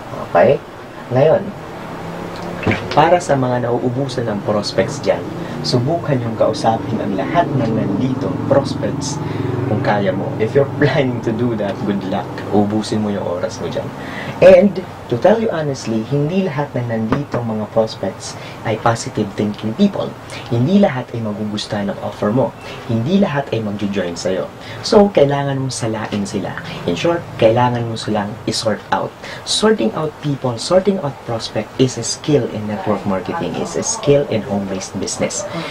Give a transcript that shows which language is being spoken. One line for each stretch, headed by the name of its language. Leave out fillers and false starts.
Filipino: Okay? Ngayon, para sa mga nauubusan ng prospects dyan, subukan yung kausapin ang lahat ng nandito prospects kung kaya mo.
English: If you're planning to do that, good luck.
Filipino: Ubusin mo yung oras mo dyan.
English: And, to tell you honestly,
Filipino: hindi lahat ng nandito mga prospects ay positive thinking people. Hindi lahat ay magugustuhan ng offer mo. Hindi lahat ay mag-join sa'yo. So, kailangan mong salain sila.
English: In short,
Filipino: kailangan mo silang i-sort out.
English: Sorting out people, sorting out prospect is a skill in network marketing, is a skill in home-based business.